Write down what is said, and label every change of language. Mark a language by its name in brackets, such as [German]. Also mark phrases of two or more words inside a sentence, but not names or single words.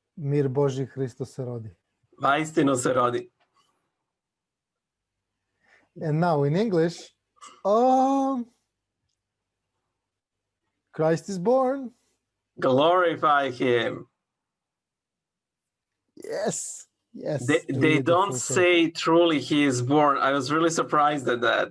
[Serbian] Mir Božji Hristo se rodi. Vaistinu se rodi. [English] And now in English, Christ is born. Glorify him. Yes. Yes. They don't say truly he is born. I was really surprised at that.